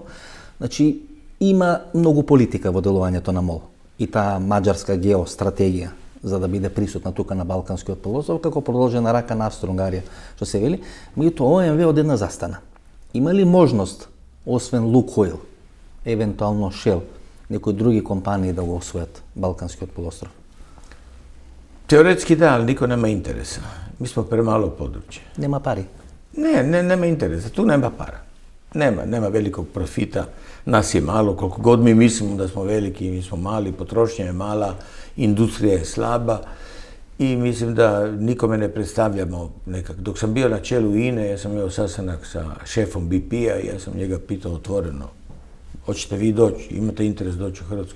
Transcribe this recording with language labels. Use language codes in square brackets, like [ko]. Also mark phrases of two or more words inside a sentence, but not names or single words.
[mk] Значи, има многу политика во делувањето на МОЛ и таа маđarска геостратегија за да биде присутна тука на Балканскиот полуостров, како продолжена рака на Австро-Унгарија, што се вели, меѓутоа ОМВ одедна застана. Има ли можност, освен Лукойл, евентуално Shell, некои други компании да го освојат Балканскиот полуостров? [hr] Teoretski da, ali niko nema interesa. Mi smo premalo područje. [mk] Нема пари. [hr] Nema interesa. Tu nema para. Nema velikog profita. Nas je malo, koliko god mi mislimo da smo veliki, mi smo mali, potrošnja je mala, industrija je slaba i mislim da nikome ne predstavljamo nekak. Dok sam bio na čelu INE, ja sam imao sastanak sa šefom BP-a i ja sam njega pitao otvoreno, hoćete vi doći, imate interes doći u Hrvatsku?